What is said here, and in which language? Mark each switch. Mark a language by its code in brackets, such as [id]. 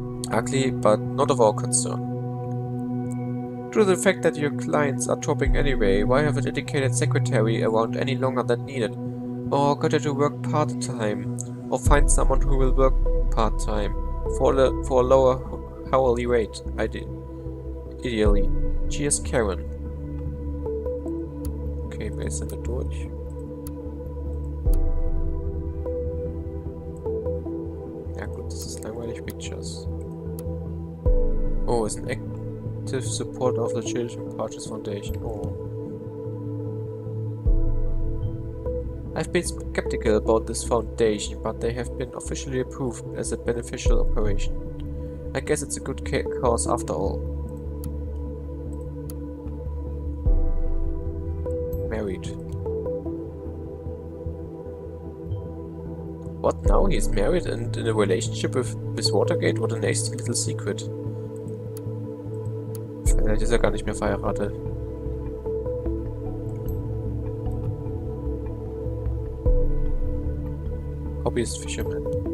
[en] Ugly, but not of our concern. Due to the fact that your clients are dropping anyway, why have a dedicated secretary around any longer than needed? Or got her to work part-time, or find someone who will work part-time for a lower hourly rate, ideally. Cheers, Karen. [de] Okay, Mail sind wir durch. Ja gut, das ist langweilig. Pictures. Oh, [en] is an active supporter of the Children's Parties Foundation. Oh. I've been skeptical about this foundation, but they have been officially approved as a beneficial operation. I guess it's a good cause after all. Married. What now? He's married and in a relationship with Miss Watergate? What a nasty little secret. [de] Vielleicht ist er gar nicht mehr verheiratet. Hobby ist Fisherman.